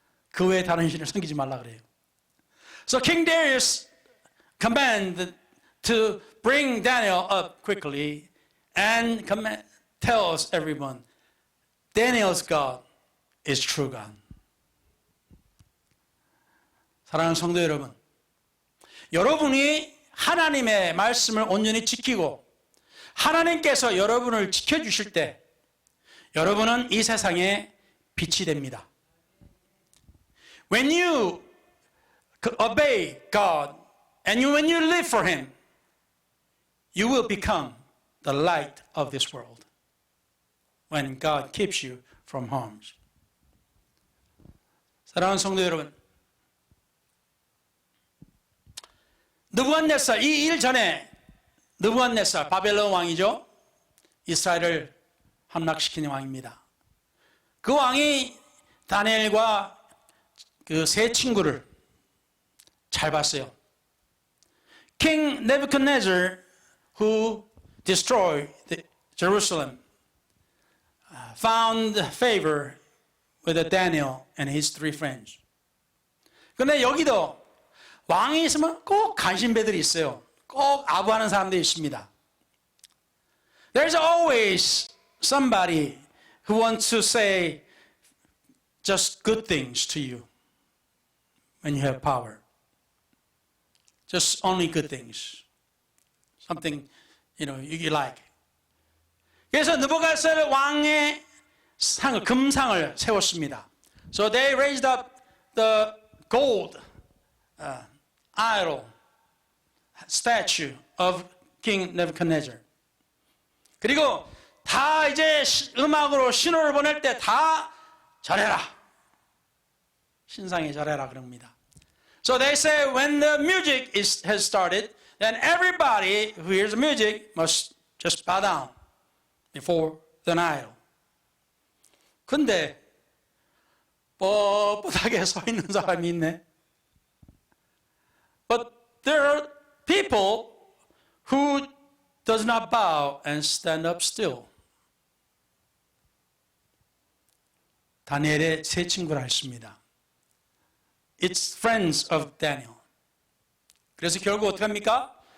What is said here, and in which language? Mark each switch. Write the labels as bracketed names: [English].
[Korean] 그 외에 다른 신을 섬기지 말라 그래요. [English] So King Darius commanded to bring Daniel up quickly and tells everyone, Daniel's God is true God. [Korean] 사랑하는 성도 여러분, 여러분이 하나님의 말씀을 온전히 지키고 하나님께서 여러분을 지켜주실 때 여러분은 이 세상에 빛이 됩니다. [English] When you obey God and when you live for Him, you will become the light of this world when God keeps you from harm. [Korean] 사랑하는 성도 여러분, 느부갓네살, 이 일 전에 느부갓네살, 바벨론 왕이죠. 이스라엘을 함락시키는 왕입니다. 그 왕이 다니엘과 그 세 친구를 잘 봤어요. [English] King Nebuchadnezzar, who destroyed Jerusalem, found favor with Daniel and his three friends. [Korean] 그런데 여기도 왕이 있으면 꼭 간신배들이 있어요. 꼭 아부하는 사람들이 있습니다. [English] There's always somebody who wants to say just good things to you when you have power. Just only good things. Something, you like. [Korean] 그래서 느부갓네살 왕의 상을, 금상을 세웠습니다. [English] So they raised up the gold idol statue of King Nebuchadnezzar. [Korean] 그리고 다 이제 음악으로 신호를 보낼 때 다 절해라. 신상에 절해라 그럽니다. [English] So they say when the music has started, then everybody who hears the music must just bow down before the idol. [Korean] 근데 뻣뻣하게 서 있는 사람이 있네. [English] But there are people who does not bow and stand up still. [Korean] 다니엘의 세 친구라 했습니다. [English] It's friends of Daniel. [Korean] 그래서 결국 어떻게 합니까?